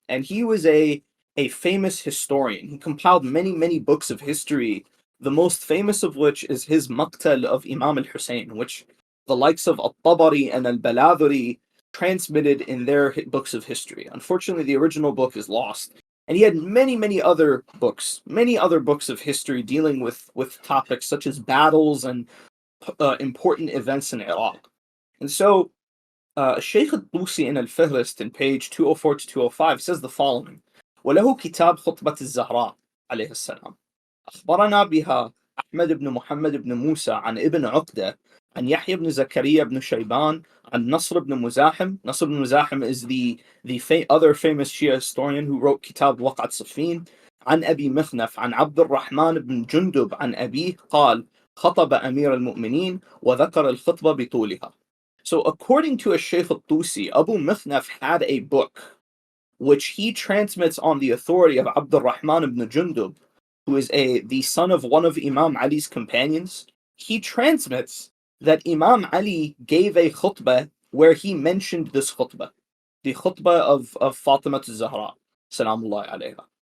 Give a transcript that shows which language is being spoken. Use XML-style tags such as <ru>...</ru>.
<en>And he was a famous historian. He compiled many books of history, the most famous of which is his Maqtal of Imam al-Hussein, which the likes of al-Tabari and al-Baladhuri transmitted in their books of history. Unfortunately, the original book is lost. And he had many other books of history dealing with topics such as battles and important events in Iraq. And so, Shaykh al-Tusi in al-Fihrist in page 204 to 205 says the following:</en> <ar>وله كتاب خطبة الزهراء عليه السلام أخبرنا بها أحمد بن محمد بن موسى عن ابن عقدة عن يحيى بن زكريا بن شيبان عن نصر بن مزاحم.</ar> <en>Nasr ibn Muzahim is the other famous Shia historian who wrote Kitab وقعة صفين.</en> <ar>عن أبي مخنف عن عبد الرحمن بن جندب عن أبيه قال خطب أمير المؤمنين وذكر الخطبة بطولها.</ar> <en>So according to a Shaykh al-Tusi, Abu Mikhnaf had a book which he transmits on the authority of Abd al-Rahman ibn Jundub, who is the son of one of Imam Ali's companions. He transmits that Imam Ali gave a khutbah where he mentioned this khutbah, the khutbah of Fatimah al-Zahra, salamullahi alayha.</en>